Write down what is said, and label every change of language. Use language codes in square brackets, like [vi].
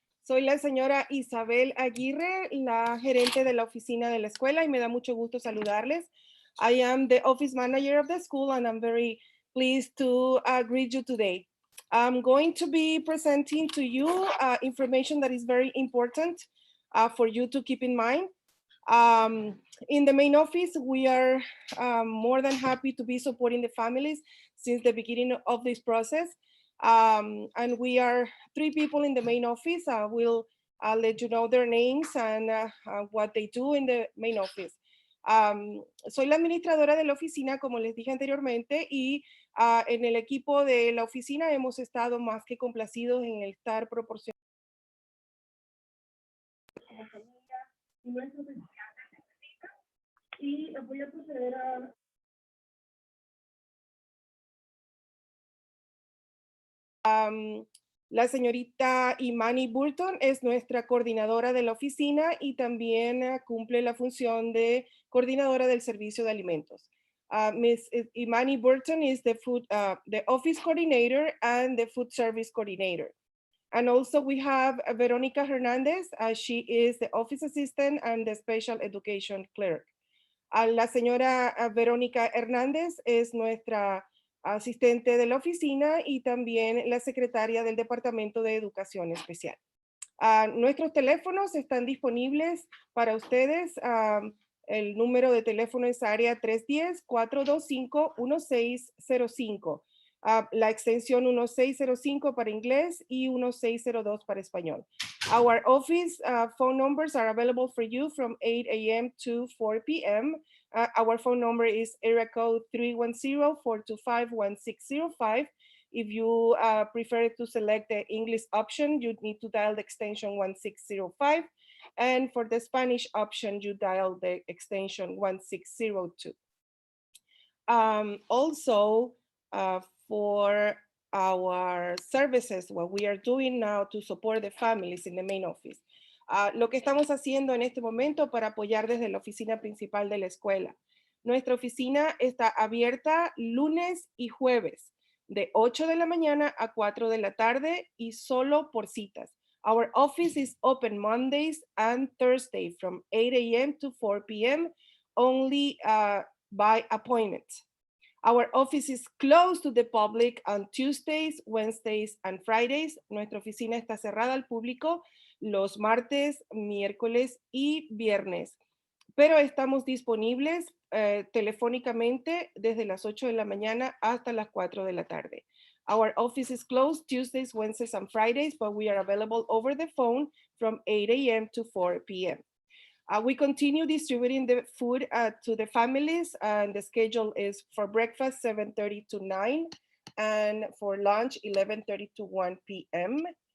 [es] Soy la señora Isabel Aguirre, la gerente de la oficina de la escuela, y me da mucho gusto saludarles. [en] I am the office manager of the school and I'm very pleased to greet you today. I'm going to be presenting to you information that is very important for you to keep in mind. In the main office, we are more than happy to be supporting the families since the beginning of this process. And we are 3 people in the main office. We'll let you know their names and what they do in the main office. [es] Soy la administradora de la oficina, como les dije anteriormente, y en el equipo de la oficina hemos estado más que complacidos en el estar proporcionando nuestros estudiantes necesitan. Y voy a proceder a la señorita Imani Burton es nuestra coordinadora de la oficina y también cumple la función de coordinadora del servicio de alimentos. [en] Ms. Imani Burton is the office coordinator and the food service coordinator. And also we have Veronica Hernandez. She is the office assistant and the special education clerk. [es] La señora Verónica Hernández es nuestra asistente de la oficina y también la secretaria del Departamento de Educación Especial. Nuestros teléfonos están disponibles para ustedes. El número de teléfono es área 310-425-1605. La extensión 1605 para inglés y 1602 para español. [en] Our office phone numbers are available for you from 8 a.m. to 4 p.m. Our phone number is area code 310-425-1605. If you prefer to select the English option, you need to dial the extension 1605. And for the Spanish option, you dial the extension 1602. Also, for our services, what we are doing now to support the families in the main office. [es] Lo que estamos haciendo en este momento para apoyar desde la oficina principal de la escuela. Nuestra oficina está abierta lunes y jueves de 8 de la mañana a 4 de la tarde y solo por citas. [en] Our office is open Mondays and Thursday from 8 a.m. to 4 p.m. only by appointment. Our office is closed to the public on Tuesdays, Wednesdays, and Fridays. [es] Nuestra oficina está cerrada al público los martes, miércoles y viernes. Pero estamos disponibles telefónicamente desde las 8 de la mañana hasta las 4 de la tarde. [en] Our office is closed Tuesdays, Wednesdays, and Fridays, but we are available over the phone from 8 a.m. to 4 p.m. We continue distributing the food to the families, and the schedule is for breakfast 7:30 to 9, and for lunch 11:30 to 1 p.m.